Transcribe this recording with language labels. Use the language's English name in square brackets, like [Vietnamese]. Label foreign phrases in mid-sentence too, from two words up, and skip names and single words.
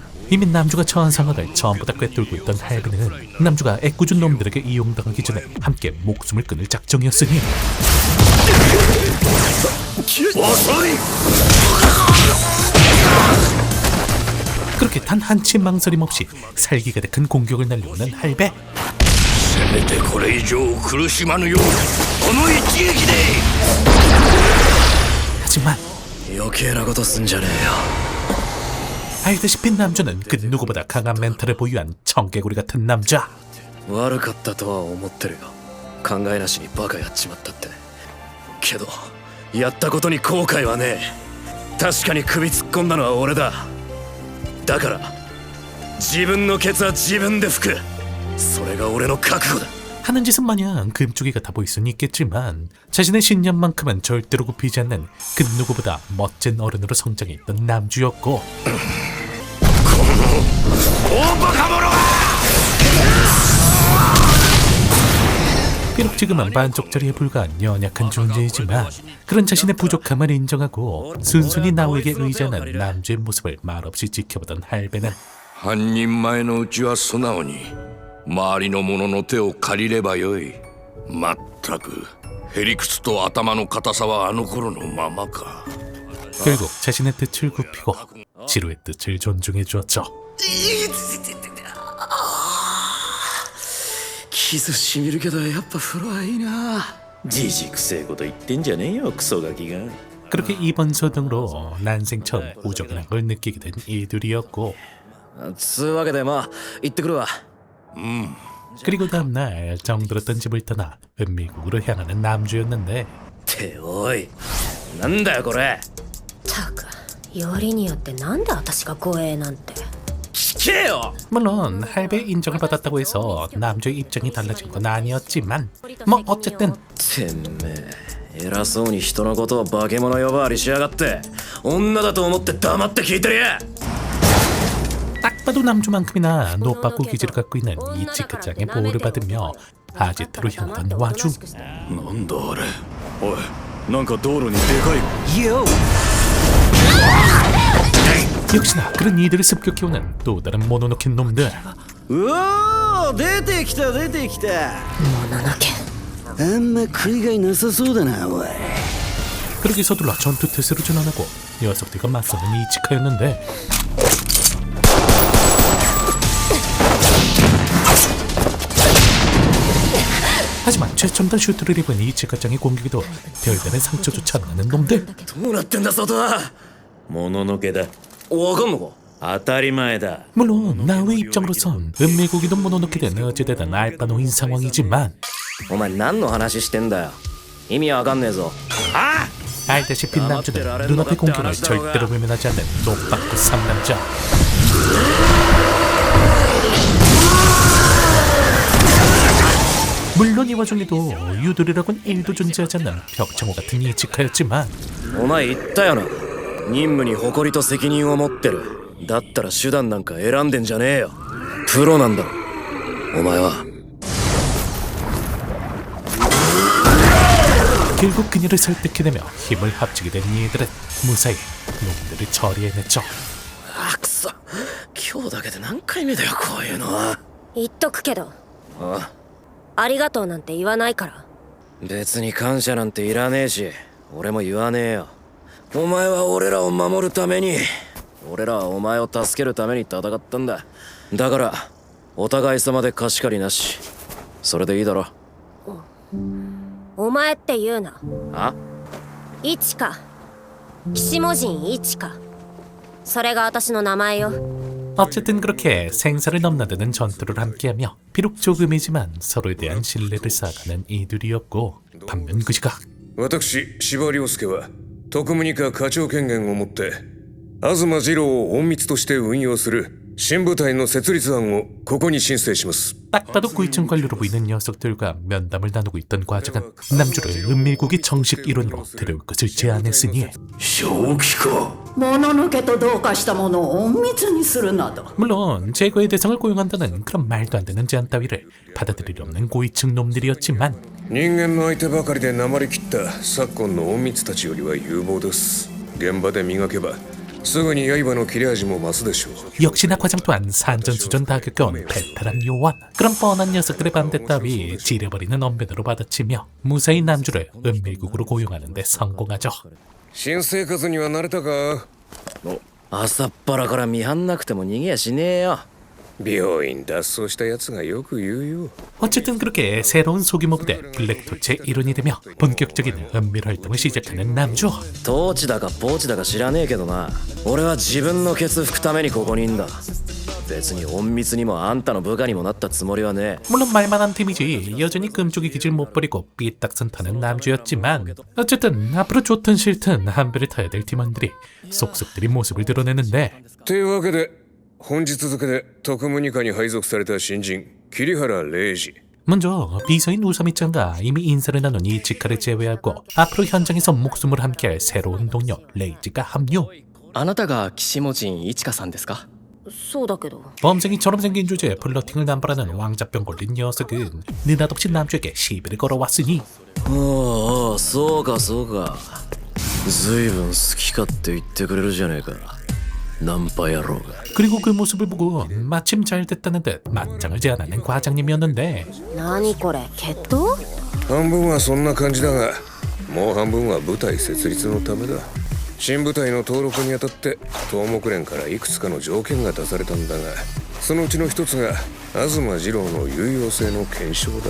[Korean] 이미 남주가 처한 상황을 전부 다 꿰뚫고 있던 할배는 남주가 애꿎은 놈들에게 이용당하기 전에 함께 목숨을 끊을 작정이었으니 그렇게 단 한치 망설임 없이 살기 가득한 공격을 날려오는 할배. [Japanese] せめてこれ以上苦しまぬようこの一撃で。 [Korean] 하지만 [Japanese] 余計なことすんじゃねえよ。 [Korean] 알다시피 남주는 그 누구보다 강한 멘탈을 보유한 청개구리 같은 남자. [Japanese] 悪かったとは思ってるよ。考えなしにバカやっちまったって。けどやったことに後悔はねえ。確かに首突っ込んだのは俺だ。だから自分のケツは自分で拭く。それが俺の覚悟だ。 [Korean] 하는 짓은 마냥 금쪽이 같아 보일 수는 있겠지만 자신의 신념만큼은 절대로 굽히지 않는 그 누구보다 멋진 어른으로 성장했던 남주였고 비록 지금은 반쪽짜리에 불과한 연약한 존재이지만 그런 자신의 부족함을 인정하고 순순히 나우에게 의지하는 남주의 모습을 말없이 지켜보던 할배는 [Japanese] 半人前のうちは素直に周りの者の手を借りればよい。まったくへりくつと頭の硬さはあの頃のままか。 [Korean] 결국 자신의 뜻을 굽히고 지루의 뜻을 존중해 주었죠. [Japanese] 傷しみるけどやっぱ風呂はいいな。じじくせえこと言ってんじゃねえよクソガキが。 [Korean] 그렇게 이번 소등으로 난생 처음 우정이란 걸 느끼게 된 이들이었고 [Japanese] つうわけでまあ行ってくるわ。 [Korean] 그리고 다음날 정들었던 집을 떠나 은밀국으로 향하는 남주였는데 [Japanese] っておいなんだよこれ。たくよりによってなんで私が護衛なんて。聞けよ。 [Korean] 물론 할배의 인정을 받았다고 해서 남주의 입장이 달라진 건 아니었지만 뭐 어쨌든 [Japanese] てめえ偉そうに人のことを化け物呼ばわりしやがって。女だと思って黙って聞いてるや。 [Korean] 딱 봐도 남주만큼이나 노빠꾸 기질을 갖고 있는 이치크짱의 보호를 받으며 아지트로 향하던 와중 [Japanese] なんだあれ。おいなんか道路にでかい。 [Korean] 역시나 그런 이들을 습격해 오는 또 다른 모노노켄 놈들. [Japanese] うおー出てきた出てきた。もののけあんま食いがいなさそうだなおい。 [Korean] 그렇게 서둘러 전투 태세로 전환하고 녀석들과 맞서는 이치카였는데 하지만 최첨단 슈트를 입은 이치카짱의 공격에도 별다른 상처조차 안 나는 놈들. [Japanese] どうなってんだ外は。もののけだ。わかんのか。当たり前だ。 [Korean] 물론 나의 입장으로선 은밀고기도 모노노케 된 어찌되든 알바노인 상황이지만 [Japanese] お前何の話してんだよ。意味わかんねえぞ。 [Korean] 알다시피 남주는 눈앞의 공격을 절대로 외면하지 않는 노빠꾸 상남자. 물론 이 와중에도 유도리라곤 1도 존재하지 않는 벽창호 같은 이치카였지만 [Japanese] お前言ったよな。任務に誇りと責任を持ってる。だったら手段なんか選んでんじゃねえよ。プロなんだろお前は。 [Korean] 결국 그녀를 설득해내며 힘을 합치게 된 이들은 무사히 놈들을 처리해냈죠. [Japanese] あくそ。今日だけで何回目だよこういうのは。言っとくけどあ、ありがとうなんて言わないから。別に感謝なんていらねえし、俺も言わねえよ。お前は俺らを守るために、俺らはお前を助けるために戦ったんだ。だからお互い様で貸し借りなし。それでいいだろ。お前って言うな。あ？一か岸文人一か、それが私の名前よ。 [Korean] 어쨌든 그렇게 생사를 넘나드는 전투를 함께하며 비록 조금이지만 서로에 대한 신뢰를 쌓아가는 이들이었고, 반면 그 시각 [Japanese] 私司馬遼介は特務二課課長権限を持って東二郎を隠密として運用する新部隊の設立案をここに申請します。 [Korean] 딱 봐도 고위층 관료로 보이는 녀석들과 면담을 나누고 있던 과장은 남주를 은밀국의 정식 일원으로 데려올 것을 제안했으니 [Japanese] 正気か。もののけと同化したものを隠密にするなど [Korean] 물론 제거의 대상을 고용한다는 그런 말도 안 되는 제안 따위를 받아들일 없는 고위층 놈들이었지만 [Japanese] 人間の相手ばかりでなまりきった昨今の隠密たちよりは有望です。現場で磨けばすぐに刃の切れ味も増すでしょう。 [Korean] 역시나 과장 또한 산전수전 다 겪어온 베테랑 요원. 그런 뻔한 녀석들의 반대 따위 지려버리는 언변으로 받아치며 무사히 남주를 은밀국으로 고용하는 데 성공하죠. [Japanese] 新生活には慣れたか？朝っぱらから見張んなくても逃げやしねえよ。病院脱走したやつがよく言うよ。 [Korean] 어쨌든 그렇게 새로운 소규모 부대 블랙토치의 일원이 되며 본격적인 은밀 활동을 시작하는 남주. [Japanese] トーチだかポーチだか知らねえけどな。俺は自分のケツ拭くためにここにいんだ。別に隠密にもあんたの部下にもなったつもりはねえ。 [Korean] 물론 말만 한 팀이지 여전히 금쪽이 기질 못 버리고 삐딱선 타는 남주였지만, 어쨌든 앞으로 좋든 싫든 한 배를 타야 될 팀원들이 속속들이 모습을 드러내는데 [Japanese] というわけで本日付で特務二課に配属された新人桐原礼二。 [Korean] 먼저 비서인 우사미짱과 이미 인사를 나눈 이치카를 제외하고 앞으로 현장에서 목숨을 함께할 새로운 동료 레이지가 합류. [Japanese] あなたが岸本人一華さんですか？そうだけど [Korean] 범생이처럼 생긴 주제에 플러팅을 남발하는 왕자병 걸린 녀석은 느닷없이 남주에게 시비를 걸어왔으니 [Japanese] ああ、そうかそうか。ずいぶん好き勝手言ってくれるじゃねえか。ナンパ野郎が。 [Korean] 그리고 그 모습을 보고 마침 잘 됐다는 듯 맞짱을 제안하는 과장님이었는데 [Japanese] 何これ決闘？半分はそんな感じだが、もう半分は部隊設立のためだ。新部隊の登録にあたって東木連からいくつかの条件が出されたんだが、そのうちの一つが東二郎の有用性の検証だ。